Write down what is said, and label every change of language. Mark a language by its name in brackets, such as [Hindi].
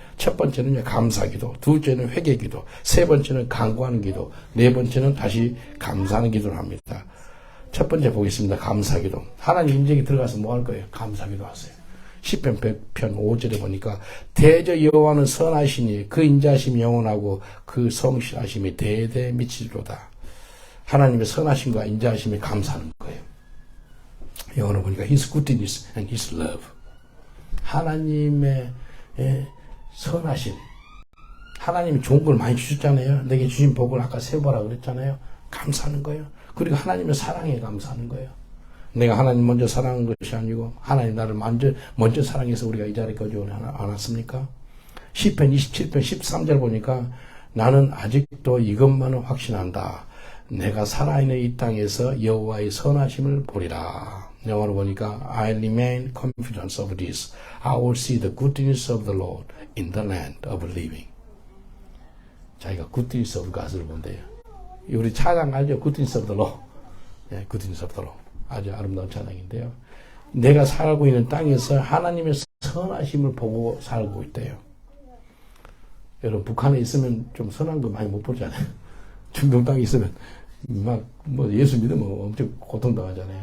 [Korean] 첫 번째는 감사기도, 둘째는 회개기도, 세 번째는 간구하는 기도, 네 번째는 다시 감사하는 기도를 합니다. 첫 번째 보겠습니다. 감사기도. 하나님 임재에 들어가서 뭐 할 거예요? 감사기도 하세요. 시편 100편 5절에 보니까 대저 여호와는 선하시니 그 인자하심이 영원하고 그 성실하심이 대대 미치리로다. 하나님의 선하심과 인자하심에 감사하는 거예요. 영어로 보니까 [English] His goodness and His love. [Korean] 하나님의 선하심. 하나님이 좋은 걸 많이 주셨잖아요. 내게 주신 복을 아까 세보라 그랬잖아요. 감사하는 거예요. 그리고 하나님의 사랑에 감사하는 거예요. 내가 하나님 먼저 사랑한 것이 아니고 하나님 나를 먼저 사랑해서 우리가 이 자리까지 오지 않았습니까? 시편 27편 13절 보니까 나는 아직도 이것만은 확신한다. 내가 살아있는 이 땅에서 여호와의 선하심을 보리라. 영어로 보니까 [English] I remain confident of this. I will see the goodness of the Lord in the land of living. [Korean] 자기가 [English] goodness of God [Korean] 을 본대요. 우리 찬양 알죠? [English] goodness of the Lord. [Korean] 네, [English] goodness of the Lord. [Korean] 아주 아름다운 찬양인데요. 내가 살고 있는 땅에서 하나님의 선하심을 보고 살고 있대요. 여러분 북한에 있으면 좀 선한 거 많이 못 보잖아요. 중동 땅에 있으면 막 뭐 예수 믿으면 엄청 고통당하잖아요.